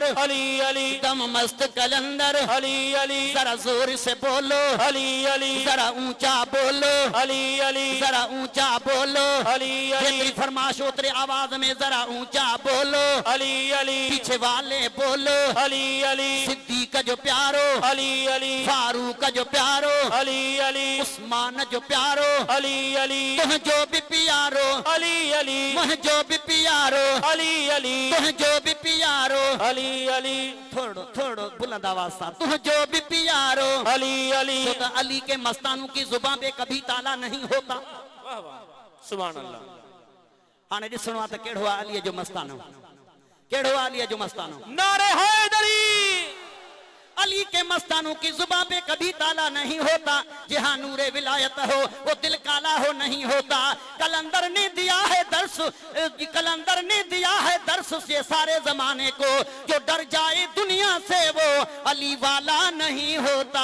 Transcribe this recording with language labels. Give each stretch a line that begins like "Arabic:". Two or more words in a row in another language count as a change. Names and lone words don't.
Hindi: अली अली, दम मस्त कलंदर अली अली, जरा जोर से बोलो, अली अली, जरा ऊंचा बोलो, अली अली, जरा ऊंचा बोलो, अली अली, जितनी फरमाश उतरे आवाज में जरा ऊंचा बोलो, अली अली, पीछे वाले बोलो, अली अली,
Sindhi: सिद्दीक जो प्यारो, अली अली, फारूक जो प्यारो, अली अली, उस्मान जो प्यारो, अली अली, तुह जो भी प्यारो, अली अली, मुह जो भी प्यारो, अली अली, तुह जो भी प्यारो, अली अली, थोड़ो थोड़ो बुलंद आवाज सां, तुह जो भी प्यारो, अली अली।
Hindi: तो अली के मस्तानों की जुबान पे कभी ताला नहीं होता। वाह वाह
Arabic: سبحان الله.
Sindhi: हाणे ॾिसणो आहे त कहिड़ो आहे अलीअ जो मस्तानो, कहिड़ो आहे अलीअ जो मस्तानो।
Hindi: नारे हैदरी। अली के मस्तानों की जुबान पे कभी ताला नहीं होता, जहाँ नूरे विलायत हो वो दिल काला हो नहीं होता। कलंदर ने दिया है दर्श, कलंदर ने दिया है दर्श से सारे जमाने को, जो डर जाए दुनिया से वो अली वाला नहीं होता।